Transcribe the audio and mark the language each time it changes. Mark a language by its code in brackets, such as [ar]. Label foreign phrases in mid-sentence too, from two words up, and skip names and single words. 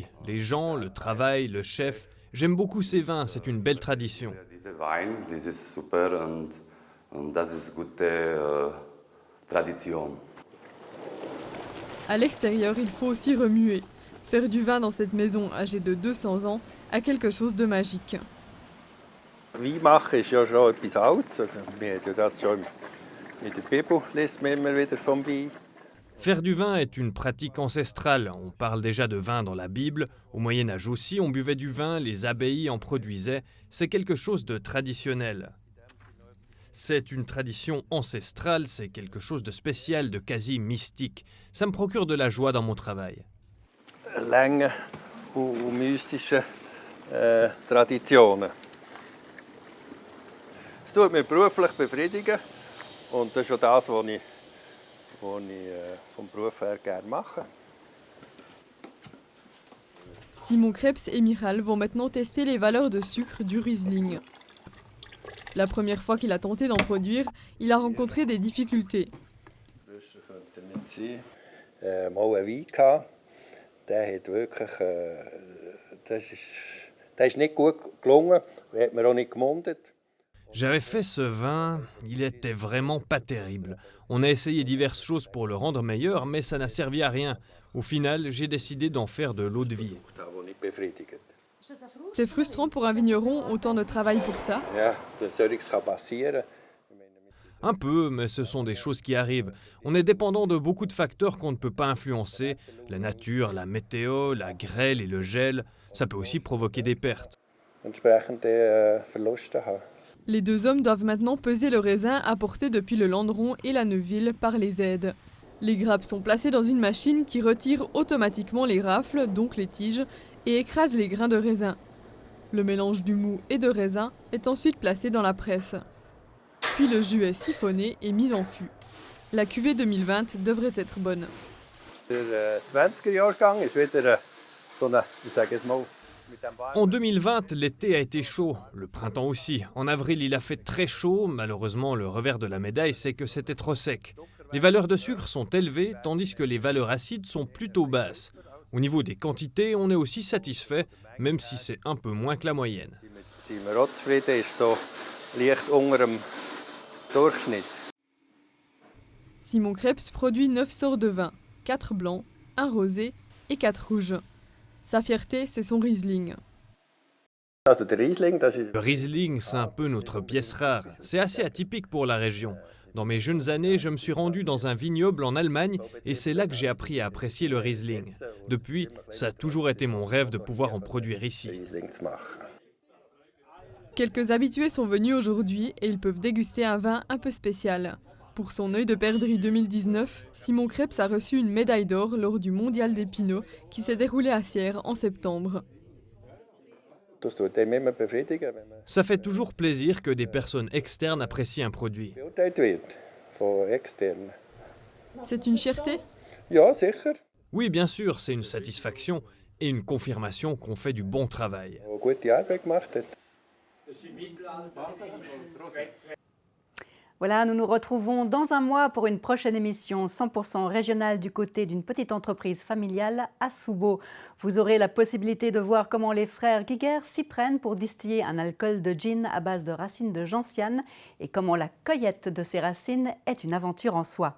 [fr] Les gens, le travail, le chef. J'aime beaucoup ces vins, c'est une belle tradition. À l'extérieur, il faut aussi remuer. Faire du vin dans cette maison âgée de 200 ans a quelque chose de magique. [de] Wein machen ist ja schon etwas Altes. Wir haben ja das schon in der Bibel, liest man immer wieder vom Wein. [fr] Faire du vin est une pratique ancestrale. On parle déjà de vin dans la Bible. Au Moyen-Âge aussi, on buvait du vin, les abbayes en produisaient. C'est quelque chose de traditionnel. C'est une tradition ancestrale, c'est quelque chose de spécial, de quasi mystique. Ça me procure de la joie dans mon travail. [de] Lange und mystische Traditionen. Es tut mich beruflich befriedigen und das ist auch das, was ich vom Beruf her gerne mache. [fr] Simon Krebs et Michal vont maintenant tester les valeurs de sucre du Riesling. La première fois qu'il a tenté d'en produire, il a rencontré des difficultés. [de] Mal einen Wein gehabt, der hat wirklich, der ist nicht gut gelungen, hat mir auch nicht gemundet. [fr] J'avais fait ce vin, il était vraiment pas terrible. On a essayé diverses choses pour le rendre meilleur, mais ça n'a servi à rien. Au final, j'ai décidé d'en faire de l'eau de vie. [de] Das nicht befriedigt. [fr] C'est frustrant pour un vigneron, autant de travail pour ça. [de] Ja, solches kann passieren. [fr] Un peu, mais ce sont des choses qui arrivent. On est dépendant de beaucoup de facteurs qu'on ne peut pas influencer. La nature, la météo, la grêle et le gel. Ça peut aussi provoquer des pertes. [de] Entsprechende Verluste haben. [fr] Les deux hommes doivent maintenant peser le raisin apporté depuis le Landeron et la Neuville par les aides. Les grappes sont placées dans une machine qui retire automatiquement les rafles, donc les tiges, et écrase les grains de raisin. Le mélange du mou et de raisin est ensuite placé dans la presse. Puis le jus est siphonné et mis en fût. La cuvée 2020 devrait être bonne. [de] Der 20er-Jahrgang ist wieder so eine, ich sage jetzt mal, mit dem [fr] En 2020, l'été a été chaud, le printemps aussi. En avril, il a fait très chaud. Malheureusement, le revers de la médaille, c'est que c'était trop sec. Les valeurs de sucre sont élevées, tandis que les valeurs acides sont plutôt basses. Au niveau des quantités, on est aussi satisfait, même si c'est un peu moins que la moyenne. [de] sind wir auch zufrieden, ist so leicht unter dem Durchschnitt. [fr] Simon Krebs produit 9 sortes de vins, 4 blancs, 1 rosé et 4 rouges. Sa fierté, c'est son Riesling. [de] Also der Riesling, das ist [fr] Le Riesling, c'est un peu notre pièce rare. C'est assez atypique pour la région. Dans mes jeunes années, je me suis rendu dans un vignoble en Allemagne et c'est là que j'ai appris à apprécier le Riesling. Depuis, ça a toujours été mon rêve de pouvoir en produire ici. [de] Riesling zu machen. [fr] Quelques habitués sont venus aujourd'hui et ils peuvent déguster un vin un peu spécial. Pour son œil de perdrix 2019, Simon Krebs a reçu une médaille d'or lors du Mondial des Pinots qui s'est déroulé à Sierre en septembre. [de] Das tut einem immer befriedigen, wenn man [fr] Ça fait toujours plaisir que des personnes externes apprécient un produit. [de] beurteilt wird von externen. [fr] C'est une fierté ? [de] Ja, sicher. [fr] Oui, bien sûr, c'est une satisfaction et une confirmation qu'on fait du bon travail. [de] Eine gute Arbeit gemacht hat. [fr] Voilà, nous nous retrouvons dans un mois pour une prochaine émission 100% régionale du côté d'une petite entreprise familiale à Soubo. Vous aurez la possibilité de voir comment les frères Guiguer s'y prennent pour distiller un alcool de gin à base de racines de gentiane et comment la cueillette de ces racines est une aventure en soi.